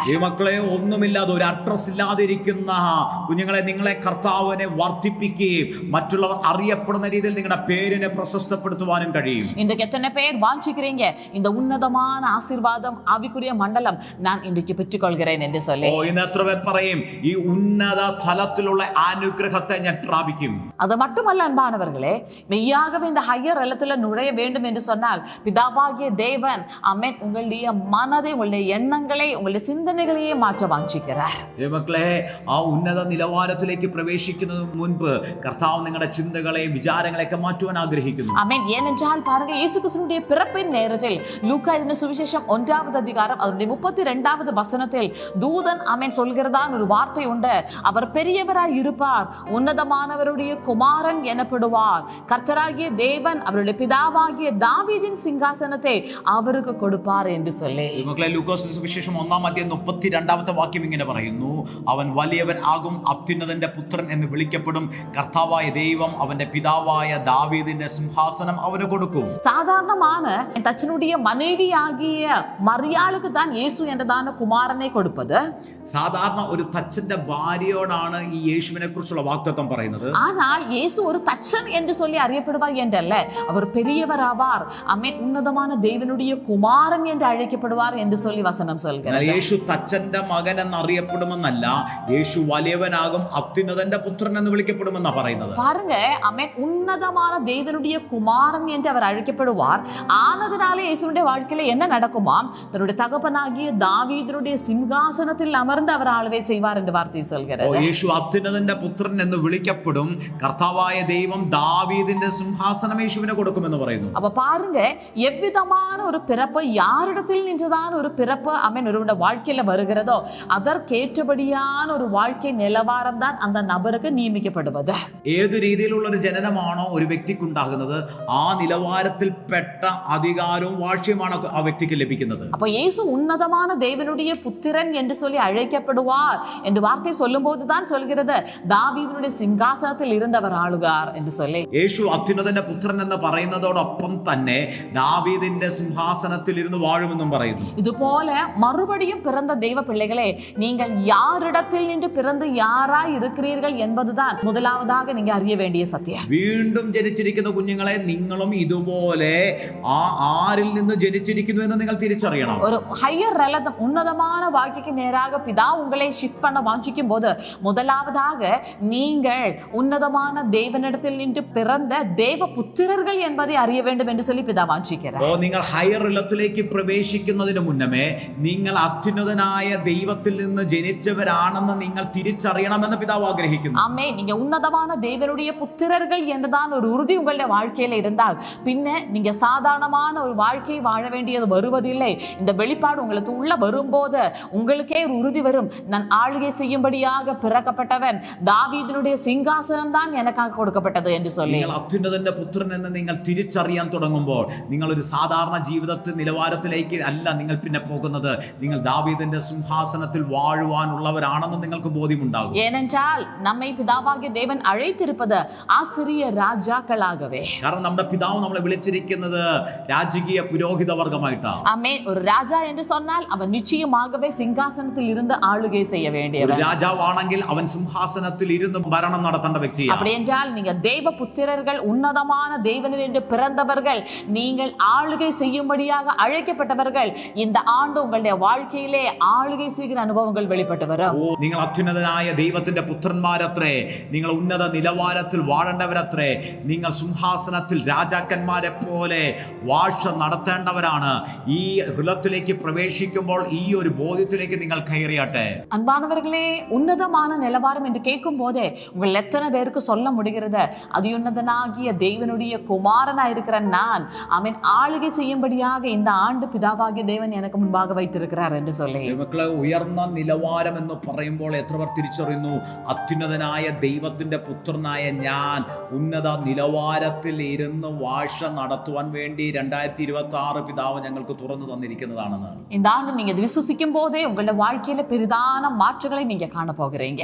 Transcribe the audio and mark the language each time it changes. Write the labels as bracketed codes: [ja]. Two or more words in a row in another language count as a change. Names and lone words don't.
[ml] ഈ മക്കളെ, ഒന്നുമില്ലാതെ ഒരു അഡ്രസ് ഇല്ലാതെ ഇരിക്കുന്ന കുഞ്ഞുങ്ങളെ, നിങ്ങളെ കർത്താവിനെ വർദ്ധിപ്പിക്കുകയും മറ്റുള്ളവർ അറിയപ്പെടുന്ന രീതിയിൽ നിങ്ങളുടെ പേരിനെ പ്രശസ്തപ്പെടുത്തുവാനും കഴിയും. [ta] இன்றைக்கு எத்தனை பேர் வாஞ்சிக்கிறீங்க இந்த உன்னதமான ஆசீர்வாதம் ஆவிக்குரிய மண்டலம் நான் இன்றைக்கு பெற்றுக்கொள்கிறேன் என்று சொல்லி? [ml] ഇന്ന് എത്ര പേർ പറയും, ഈ ഉന്നത തലത്തിലുള്ള അനുഗ്രഹത്തെ ഞാൻ പ്രാപിക്കും? [ta] அது மட்டுமல்ல அன்பானவர்களே, மெய்யாகவே இந்த ஹையர் எல்லத்துல நுழைய வேண்டும் என்று சொன்னால் பிதாவாகிய தேவன் ஆமென் உங்களுடைய மனதை, உங்களுடைய எண்ணங்களை, உங்களுடைய சிந்தனைகளையே மாற்ற வாஞ்சிக்கிறார். [ml] മക്കളെ, ആ ഉന്നത നിലവാരത്തിലേക്ക് പ്രവേശിക്കുന്നതിന് മുൻപ് കർത്താവ് നിങ്ങളുടെ ചിന്തകളെയും വിചാരങ്ങളെയൊക്കെ മാറ്റുവാൻ ആഗ്രഹിക്കുന്നു. [ta] ஆமென். ஏனென்றால் பாருங்க, இயேசு கிறிஸ்துவினுடைய பிறப்பின் நேரத்தில் லூக்கா எழுதின சுவிசேஷம் 1வது அதிகாரம் அதனுடைய 32வது வசனத்தில் தூதன் ஆமென் சொல்கிறதான் ஒரு வார்த்தை உண்டு. அவர் பெரியவராய் இருப்பார், உன்னதமானவருடைய குமாரன் எனப்படுவார், கர்த்தராகிய தேவன் அவருடைய பிதாவாகிய தாவீதின் [ml] സിംഹാസനത്തെ അവർക്ക് കൊടുപ്പാർ എന്ന് [ta] சொல்லி. [ml] മക്കളെ, ലൂക്കോസ് സുവിശേഷം 1-ാം അധ്യായം 32ാമത്തെ വാക്യം ഇങ്ങനെ പറയുന്നു, അവൻ വലിയവൻ ആകും, അത്യുന്നതന്റെ പുത്രൻ എന്ന് വിളിക്കപ്പെടും, കർത്താവായ ദൈവം അവന്റെ പിതാവായ ദാവീദിന്റെ സിംഹാസനം അവന് കൊടുക്കും. [ta] சாதாரணமான தச்சனுடைய மனைவியாகிய மரியாளுக்கு தான் இயேசு என்றதான குமாரனை கொடுப்பது. [ml] സാധാരണ ഒരു തച്ചന്റെ ഭാര്യയോടാണ് ഈ യേശുവിനെ കുറിച്ചുള്ള വാഗ്ദത്തം പറയുന്നത്. [ta] ஆனால் இயேசு ஒரு தச்சன் என்று சொல்லி அறியப்படுவார் என்றல்ல, அவர் பெரியவர் ஆவார், ஆமென், உன்னதமான தேவனுடைய குமாரன் என்று அழைக்கப்படுவார் என்று சொல்லி வசனம் சொல்கிறது. [ml] യേശു തച്ചന്റെ മകൻ എന്ന് അറിയപ്പെടുമെന്നല്ല, യേശു വലിയവനാകും, അത്യുന്നതന്റെ പുത്രൻ എന്ന് വിളിക്കപ്പെടുമെന്നാ പറയുന്നത്. [ta] பாருங்க, ஆமென், உன்னதமான தேவனுடைய குமாரன் என்று அவர் அழைக்கப்படுவார். ஆனதுனாலே இயேசுனுடைய வாழ்க்கையில என்ன நடக்குமா, தன்னுடைய தகப்பனாகிய தாவீதுடைய சிங்காசனத்தில் அமர்ந்து அமர்ந்து அவர் ஆளுகை செய்வார் என்று வார்த்தை சொல்கிறது. [ml] യേശു അത്യുന്നതന്റെ പുത്രൻ എന്ന് വിളിക്കപ്പെടും. കർത്താവായ ദൈവം ദാവീദിന്റെ സിംഹാസനം യേശുവിനെ കൊടുക്കുമെന്ന് പറയുന്നു. [ta] அப்ப பாருங்க, எவ்விதமான ஒரு பிறப்பு, யாரிடத்தில் நின்றுதான் ஒரு பிறப்பு ஒருவருடைய வாழ்க்கையில வருகிறதோ அதற்கேற்றபடியான ஒரு வாழ்க்கை நிலவாரம் தான் அந்த நபருக்கு நியமிக்கப்படுவது. [ml] ഏതു രീതിയിലുള്ള ഒരു ജനനമാണോ ഒരു വ്യക്തിക്കുണ്ടാകുന്നത്, ആ നിലവാരത്തിൽപ്പെട്ട അധികാരവും വാഴ്ചയുമാണ് ആ വ്യക്തിക്ക് ലഭിക്കുന്നത്. [ta] அப்ப இயேசு உன்னதமான தேவனுடைய புத்திரன் என்று சொல்லி அழைக்கப்படுவார் என்று வார்த்தை சொல்லும் போதுதான் சொல்கிறது தாவீதினுடைய சிங்காசனத்தில் இருந்தவர் ஆளுகார் என்று சொல்லி. [ml] യേശു അത്യുന്നതന്റെ പുത്രൻ എന്ന് പറയുന്നതോടൊപ്പം തന്നെ ദാവീദിന്റെ സിംഹാസനത്തിൽ ഇരുന്ന് വാഴുമെന്നും പറയുന്നു. [ta] இதுபோல மறுபடியும் பிறந்த தெய்வ பிள்ளைகளே, நீங்கள் யாரிடத்தில் நின்று பிறந்து யாராய் இருக்கிறீர்கள் என்பதுதான் முதலாவதாக நீங்க அறிய வேண்டிய சத்தியம். [ml] വീണ്ടും ജനിച്ചിരിക്കുന്ന കുഞ്ഞുങ്ങളെ, നിങ്ങളും ഇതുപോലെ ആരിൽ നിന്ന് ജനിച്ചിരിക്കുന്നു എന്ന് നിങ്ങൾ തിരിച്ചറിയണം. [ta] ஒரு [en] higher realm, [ta] உன்னதமான வாழ்க்கைக்கு நேராக பிதா உங்களை ஷிஃப்ட் பண்ண வாஞ்சிக்கும் போது முதலாவதாக நீங்கள் உன்னதமான தேவனிடத்தில் நின்று பிறந்த தேவ புத்திரர்கள் என்பதை அறிய வேண்டும் என்று சொல்லி பிதா வாஞ்சிக்கிறார். [ml] നിങ്ങൾ ഹയർ റിലത്തിലേക്ക് പ്രവേശിക്കുന്നതിന് മുന്നമേ നിങ്ങൾ അത്യുന്നതനായ ദൈവത്തിൽ നിന്ന് ജനിച്ചവരാണെന്ന് നിങ്ങൾ തിരിച്ചറിയണമെന്ന് പിതാവ് ആഗ്രഹിക്കുന്നു. [ta] ஆமென். நீங்க உன்னதமான தேவனுடைய புத்திரர்கள் என்றுதான் ஒரு உறுதி உங்களுடைய வாழ்க்கையில இருந்தால் பின்ன நீங்க சாதாரணமான ஒரு வாழ்க்கையை வாழ வேண்டியது வருவதில்லை. இந்த வெளிப்பாடு உங்களுக்கு உள்ள வரும்போது உங்களுக்கே ஒரு உறுதி வரும், நான் ஆளுகை செய்யும்படியாக பிறக்கப்பட்டவன், தாவீதினுடைய சிங்காசனம் தான் எனக்காக കൊടുക്കപ്പെട്ടത് என்று சொல்லி. [ml] നിങ്ങൾ അത്യുന്നതന്റെ പുത്രൻ എന്ന് നിങ്ങൾ തിരിച്ചറിയാൻ തുടങ്ങുമ്പോൾ നിങ്ങൾ ഒരു സാധാരണ ജീവിതത്തിൽ നിലവാരത്തിലേക്ക് അല്ല നിങ്ങൾ പിന്നെ പോകുന്നത്. നിങ്ങൾ ദാവീദിന്റെ സിംഹാസനത്തിൽ വാഴുവാനുള്ളവരാണെന്ന് നിങ്ങൾക്ക് ബോധ്യമുണ്ടാകും. [ta] ஏனென்றால் நம்மை பிதாவாகிய தேவன் அழைத்திருப்பது ஆசிரிய ராஜாக்களாகவே. [ml] കാരണം നമ്മുടെ പിതാവ് നമ്മളെ വിളിച്ചിരിക്കുന്നത് രാജകീയ പുരോഹിത വർഗമായിട്ടാണ്. [ta] ஆமென். ஒரு ராஜா என்று சொன்னால் அவன் நிச்சயமாகவே சிங்காசனத்தில் இருந்து ஆளுகை செய்ய வேண்டியவன். [ml] ഒരു രാജാവാണെങ്കിൽ അവൻ സിംഹാസനത്തിൽ ഇരുന്ന് ഭരണം നടത്തേണ്ട വ്യക്തിയാണ്. [ta] அப்படி என்றால் நீங்க தேவ புத்திரர்கள், உன்னதமான தேவனில் என்று பிறந்தவர்கள், நீங்கள் ஆளுகை செய்யும்படியாக அழைக்கப்பட்டவர்கள். இந்த ஆண்டு உங்களுடைய வாழ்க்கையிலே ஆளுகை செய்கிற அனுபவங்கள் வெளிப்பட்டு வரும். [ml] നിങ്ങൾ അത്യുന്നതനായ ദൈവത്തിന്റെ പുത്രന്മാരത്രേ, നിങ്ങൾ ഉന്നത നിലവാരത്തിൽ വാഴേണ്ടവരത്രേ, നിങ്ങൾ സിംഹാസനത്തിൽ രാജാക്കന്മാരെ പോലെ വാഴ്ച നടത്തേണ്ടവരാണ്. ഈ റിലത്തിലേക്ക് പ്രവേശിക്കുമ്പോൾ ഈ ഒരു ബോധ്യത്തിലേക്ക് നിങ്ങൾ കയറിയാട്ടെ. [ta] அன்பானவர்களே, உன்னதமான நிலவாரம் என்று கேட்கும் போதே உங்கள் எத்தனை பேருக்கு சொல்ல முடிகிறது, அதியுன்னதனாகிய தேவனுடைய குமாரனா இருக்கிற நான் ஆளுகை செய்யும்படியாக இந்த ஆண்டு பிதாவாகிய தேவன் எனக்கு முன்பாக வைத்திருக்கிறார் என்று சொல்லி. [ml] മക്കളെ, ഉയർന്ന നിലവാരം എന്ന് പറയുമ്പോൾ എത്ര പേർ തിരിച്ചറിയുന്നു, അത്യുന്നതനായ ദൈവത്തിന്റെ പുത്രനായ ഞാൻ ഉന്നത നിലവാരത്തിൽ ഇരുന്ന് വാഴ്ച നടത്തുവാൻ വേണ്ടി 2026 പിതാവ് ഞങ്ങൾക്ക് തുറന്നു തന്നിരിക്കുന്നതാണെന്ന്. [ta] இந்த ஆண்டு நீங்க விசுவாசிக்கும் போதே உங்களுடைய வாழ்க்கையில பெரிதான மாற்றங்களை நீங்க காண போகிறீங்க.